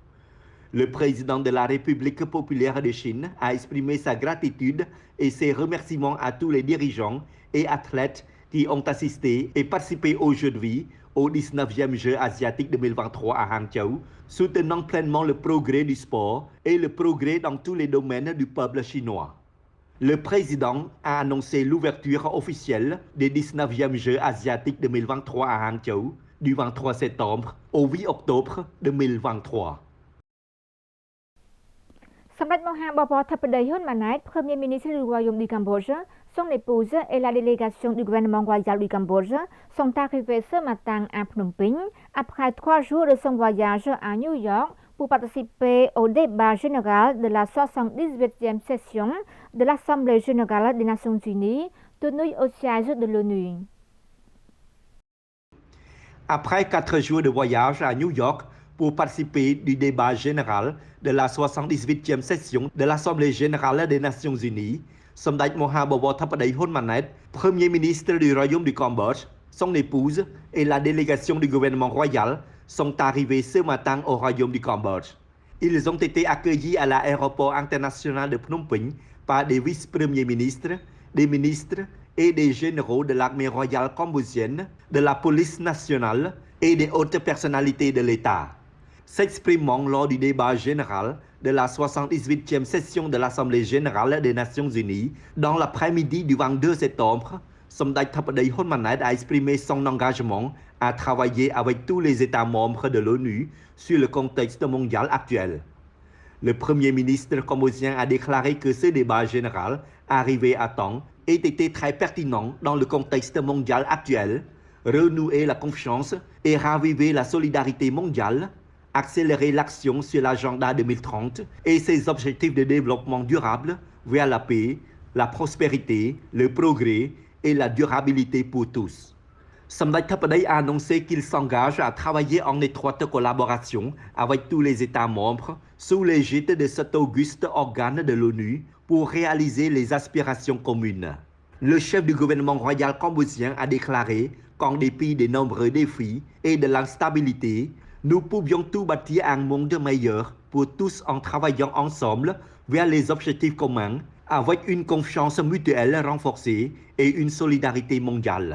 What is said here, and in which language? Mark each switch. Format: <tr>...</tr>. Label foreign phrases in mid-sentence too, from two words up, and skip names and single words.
<fr>Le président de la République populaire de Chine a exprimé sa gratitude et ses remerciements à tous les dirigeants et athlètes qui ont assisté et participé aujourd'hui aux 19e Jeux asiatiques 2023 à Hangzhou, soutenant pleinement le progrès du sport et le progrès dans tous les domaines du peuple chinois. Le président a annoncé l'ouverture officielle des 19e Jeux asiatiques 2023 à Hangzhou du 23 septembre au 8 octobre 2023. សម្ដេចមហាបពិតបតីហ៊ុនម៉ាណែត Premier ministre du Royaume du Cambodge, son épouse et la délégation du gouvernement royal du Cambodge sont arrivés ce matin à Phnom Penh après 3 jours de son voyage à New York pour participer au débat général de la 78e session de l'Assemblée générale des Nations unies tenue au siège de l'ONU. Après 4 jours de voyage à New York pour participer du débat général de la 78e session de l'Assemblée générale des Nations unies, សម្ដេចមហាបវរធិបតីហ៊ុនម៉ាណែត Premier ministre du Royaume du Cambodge, son épouse et la délégation du gouvernement royal sont arrivés ce matin au Royaume du Cambodge. Ils ont été accueillis à l'aéroport international de Phnom Penh par des vice-premiers ministres, des ministres et des généraux de l'armée royale cambodgienne, de la police nationale et des hautes personnalités de l'État. S'exprimant lors du débat général de la 78e session de l'Assemblée générale des Nations unies dans l'après-midi du 22 septembre, សម្ដេចធិបតីហ៊ុនម៉ាណែត a exprimé son engagement à travailler avec tous les États membres de l'ONU sur le contexte mondial actuel. Le Premier ministre cambodgien a déclaré que ce débat général, arrivé à temps, ait été très pertinent dans le contexte mondial actuel, renouer la confiance et raviver la solidarité mondiale, accélérer l'action sur l'agenda 2030 et ses objectifs de développement durable vers la paix, la prospérité, le progrès et la durabilité pour tous. សម្ដេចធិបតី a annoncé qu'il s'engage à travailler en étroite collaboration avec tous les États membres sous l'égide de cet auguste organe de l'ONU pour réaliser les aspirations communes. Le chef du gouvernement royal cambodgien a déclaré qu'en dépit des nombreux défis et de l'instabilité, nous pouvions tout bâtir un monde meilleur pour tous en travaillant ensemble vers les objectifs communs avec une confiance mutuelle renforcée et une solidarité mondiale.</fr>